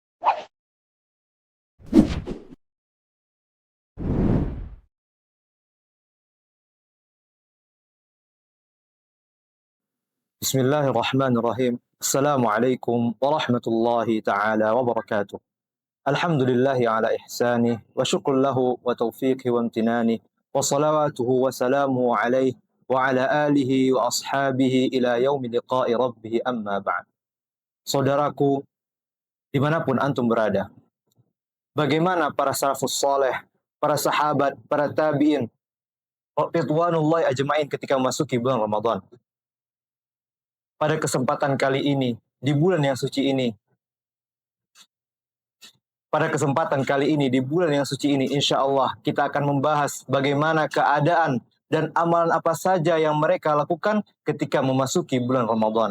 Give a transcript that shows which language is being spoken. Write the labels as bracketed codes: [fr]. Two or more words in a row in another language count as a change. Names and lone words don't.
[ar] بسم الله الرحمن الرحيم. السلام عليكم ورحمة الله تعالى وبركاته. الحمد لله على إحسانه والشكر له وتوفيقه وامتنانه وصلواته وسلامه عليه وعلى آله وأصحابه إلى يوم لقاء ربه أما بعد. [id] Saudaraku, dimanapun antum berada, bagaimana para salafus saleh, para sahabat, para tabi'in, [ar] رضوان الله أجمعين [id] ketika memasuki bulan Ramadan? Pada kesempatan kali ini, di bulan yang suci ini, [ar] إن شاء الله [id] kita akan membahas bagaimana keadaan dan amalan apa saja yang mereka lakukan ketika memasuki bulan Ramadan.